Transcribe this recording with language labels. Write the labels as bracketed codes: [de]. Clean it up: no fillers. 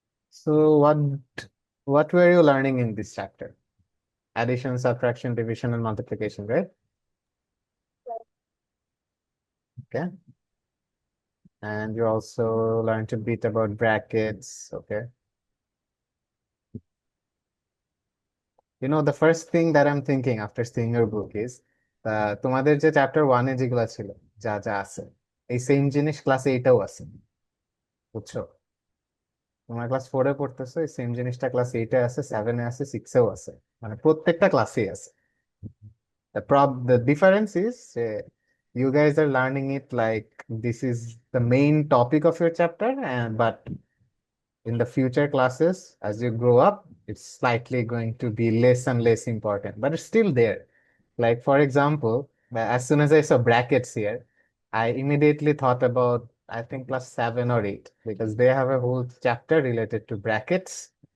[en] So what were you learning in this chapter? Addition, subtraction, division, and multiplication, right? Okay. And you also learned a bit about brackets, okay? You know, the first thing that I'm thinking after seeing your book is [bn] তোমাদের যে chapter 1-এ যেগুলো ছিল, যা যা আছে, এই same জিনিস class 8-এও আছে, বুঝছো? তোমরা ক্লাস 4-এ পড়তেছো, এই সেম জিনিসটা ক্লাস 8-এ আছে, 7-এ আছে, 6-এও আছে, মানে প্রত্যেকটা ক্লাসেই আছে। [en] The difference is you guys are learning it like this is the main topic of your chapter, and but in the future classes, as you grow up, it's slightly going to be less and less important, but it's still there. Like, for example, as soon as I saw brackets here, I immediately thought about, I think, class 7 or 8, because they have a whole chapter related to brackets.